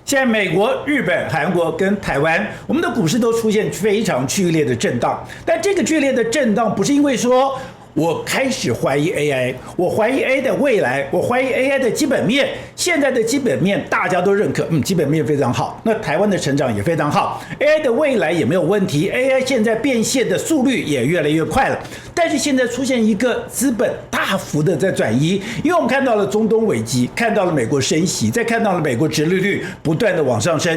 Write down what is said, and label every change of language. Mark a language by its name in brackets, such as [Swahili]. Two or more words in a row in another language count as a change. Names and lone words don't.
[Chinese] 現在美國、日本、韓國跟台灣，我們的股市都出現非常劇烈的震盪。但這個劇烈的震盪不是因為說我開始懷疑 AI， 我懷疑 AI 的未來，我懷疑 AI 的基本面。現在的基本面大家都認可，基本面非常好。那台灣的成長也非常好 ，AI 的未来也沒有問題。AI 現在變現的速率也越來越快了。但是現在出現一個資本大幅的在轉移，因為我們看到了中東危機，看到了美国升息，再看到了美國殖利率不斷的往上升。